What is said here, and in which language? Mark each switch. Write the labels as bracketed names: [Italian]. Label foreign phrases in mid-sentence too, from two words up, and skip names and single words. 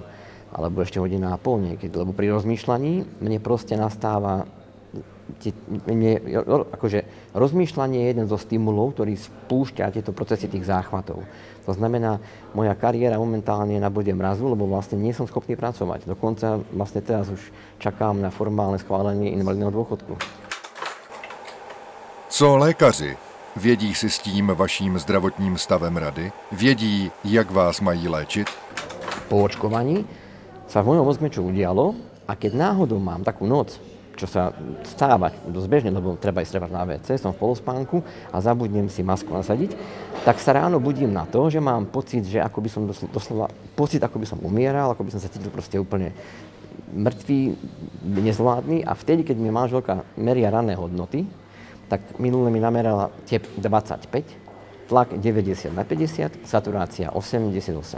[Slovak] Alebo ešte hodina a pol niekedy. Lebo pri rozmýšľaní mne proste nastáva, akože rozmýšľanie je jeden zo stimulov, ktorý spúšťa tieto procesy tých záchvatov. To znamená, moja kariéra momentálne je na bode mrazu, lebo vlastne nie som schopný pracovať. Dokonca vlastne teraz už čakám na formálne schválenie invalidného dôchodku. [Czech] Co lékaři? Vědí si s tím vaším zdravotním stavem rady? Vědí, jak vás mají léčit? [Slovak] Po očkovaní sa v mojom mozgu čo udialo a keď náhodou mám takú noc, čo sa stáva dosť bežne, lebo treba ísť na WC, som v polospánku a zabudnem si masku nasadiť, tak sa ráno budím na to, že mám pocit, že ako by som doslova ako by som umieral, ako by som sa cítil proste úplne mŕtvý, nezvládny a vtedy, keď mi manželka meria ranné hodnoty, tak minule mi namerala tep 25, tlak 90/50, saturácia 88.